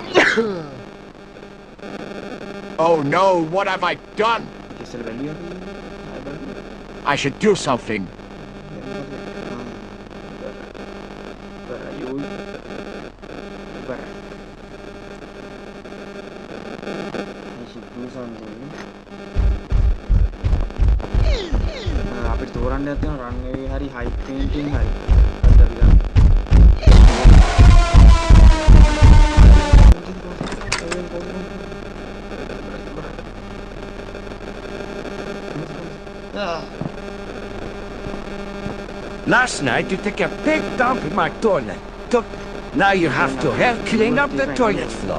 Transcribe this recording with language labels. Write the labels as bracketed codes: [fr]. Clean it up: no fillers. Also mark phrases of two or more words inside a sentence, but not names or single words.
[en] Oh no, what have I done? [si] ඉස්සෙල්ලා බැලුවා අපි. ආයෙ බලමු. [en] I should do something. [si] අපිට තෝරන්න යන්න රන්වේ හරි [en] height painting [si] හරි [en] Last night you took a big dump in my toilet. Now you have to help clean up the toilet floor.